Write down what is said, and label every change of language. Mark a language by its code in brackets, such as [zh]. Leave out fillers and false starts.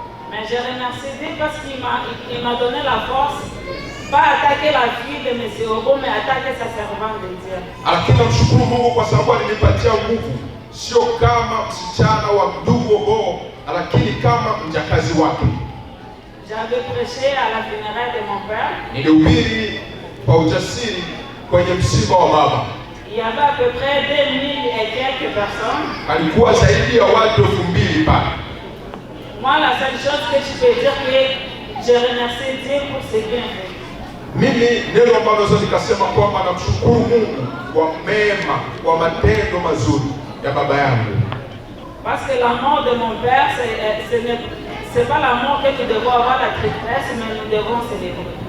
[fr] Mais je remercie Dieu parce qu'il m'a donné la force, pas attaquer la fille de M. Obo, mais attaquer sa servante de Dieu. [sw] Lakini namshukuru Mungu kwa sababu alinipatia nguvu, sio kama msichana wa ndugu Obo, lakini kama mjakazi wake. [fr] J'avais prêché à la funéraille de mon père. [sw] Nilihubiri kwa ujasiri kwenye msiba wa baba. [fr] Il y avait à peu près 2000 et quelques personnes. [sw] Alikuwa zaidi ya watu 2000 pale. [fr] Moi, la seule chose que je peux dire que je remercie Dieu pour ses bienfaits. [sw] Mimi neno ambalo naweza nikasema kwamba namshukuru Mungu kwa mema, kwa matendo mazuri ya baba yangu. [fr] Parce que la mort de mon père, c'est pas la mort que nous devons avoir la tristesse, mais nous devons célébrer.